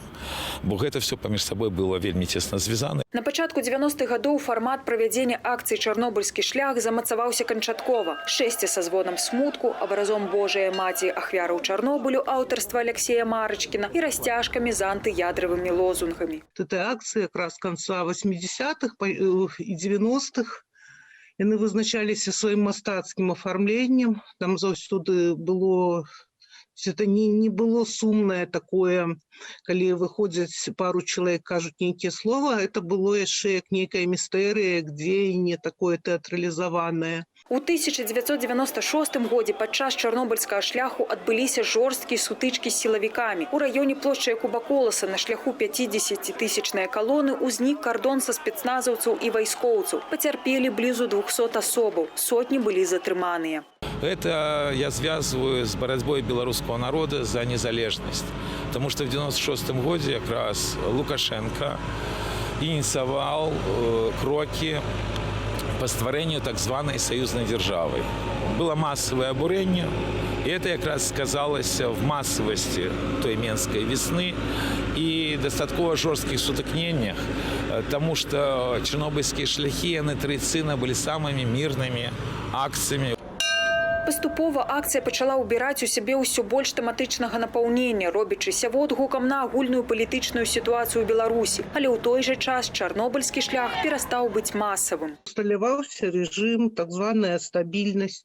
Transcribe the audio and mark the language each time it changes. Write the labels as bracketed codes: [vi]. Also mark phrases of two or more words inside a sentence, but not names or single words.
[be] Бо гэта все паміж сабой было вельмі цесна звязана. На пачатку 90-х гадоў фармат правядзення акцый «Чарнобыльскі шлях» замацаваўся канчаткова. Шэсце са звонам смутку, абразом Божая маці ахвяраў Чарнобылю аўтарства Алексея Марачкіна і расцяжкамі з антыядравымі лозунгамі. [ru] Эта акция как раз конца 80-х и 90-х. [be] Яны вызначаліся сваім мастацкім афармленнем. Там заўсёды было, [ru] это не было [be] сумнае такое, калі выходзяць пару чалавек, кажуць нейкія слова. [ru] Это было [be] яшчэ як нейкая містэрыя, дзеянне такое тэатралізаванае. У 1996 годзе падчас Чарнобыльскага шляху адбыліся жорсткія сутычкі з сілавікамі. У раёне плошчы Куба-Коласа на шляху 50-тысячнай калоны ўзнік кардон са спецназаўцаў і вайскоўцаў. Пацярпелі блізу 200 асобаў, сотні былі затрыманыя. [ru] Это я связываю с борьбой белорусского народа за незалежность. Потому что в 1996 году как раз Лукашенко инициировал кроки по створению [be] так званой [ru] союзной державы. Было массовое обурение, и это как раз сказалось в массовости той Менской весны и достаточно жестких сутыкнениях, потому что чернобыльские шляхи, они традиционно были самыми мирными акциями. [be] Паступова акцыя пачала ўбіраць у сябе ўсё больш тэматычнага напаўнення, робячыся водгукам на агульную палітычную сітуацыю ў Беларусі. Але ў той жа час Чарнобыльскі шлях перастаў быць масавым. Усталяваўся рэжым, так званая стабільнасць.